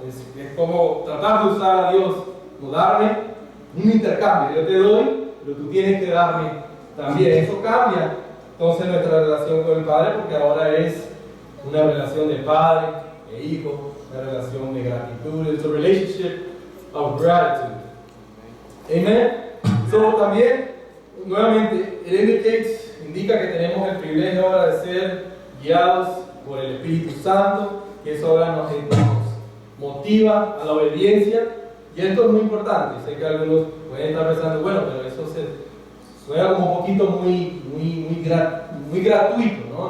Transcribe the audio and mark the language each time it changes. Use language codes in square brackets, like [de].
[es] Es como tratar de usar a Dios, no darme un intercambio. Yo te doy, pero tú tienes que darme también. Eso cambia entonces nuestra relación con el Padre, porque ahora es una relación de padre e hijo, una relación de gratitud. [en] It's a relationship of gratitude. Amen. [es] So también, nuevamente, it indica que tenemos el privilegio ahora de ser guiados por el Espíritu Santo, que eso ahora nos motiva a la obediencia. Y esto es muy importante. Sé que algunos pueden estar pensando, bueno, pero eso suena como un poquito muy gratuito, ¿no?